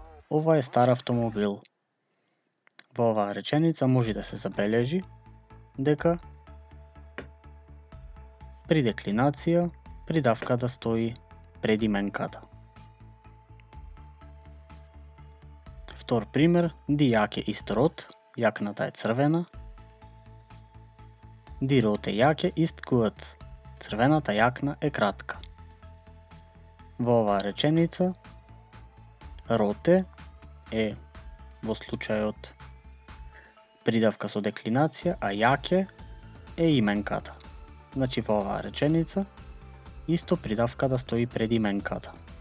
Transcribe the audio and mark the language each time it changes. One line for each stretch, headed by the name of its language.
Macedonian: Ова е стар автомобил. Во оваа реченица може да се забележи дека при деклинација придавката стои пред именката. Втор пример,
German: Die Jacke ist rot,
Macedonian: јакната е црвена.
German: Die rote Jacke ist kurz,
Macedonian: црвената јакна е кратка. Во оваа реченица rote е во случајот придавка со деклинација, а Jacke е именката. Значи во оваа реченица исто придавката стои пред именката.